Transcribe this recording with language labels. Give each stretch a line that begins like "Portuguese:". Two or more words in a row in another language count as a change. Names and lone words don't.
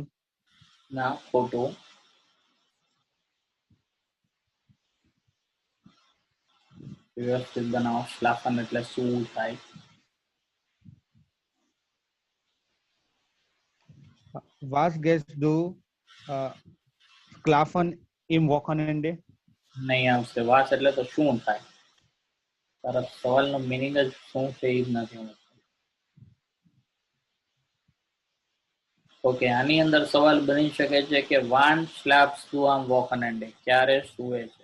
Gujarati: ના, ખોટું. વ્યવસ્થિત બનાવો. સ્લાફન એટલે શું થાય?
German: Was gehst du schlafen im Wochenende?
Gujarati: નહીં આવશે. વાસ એટલે તો શું થાય? તારા સવાલનો મિનિંગ જ શું છે એ જ નથી. ઓકે, આની અંદર સવાલ બની શકે છે કે
German: wann schläfst du am Wochenende,
Gujarati: ક્યારે સુવે છે?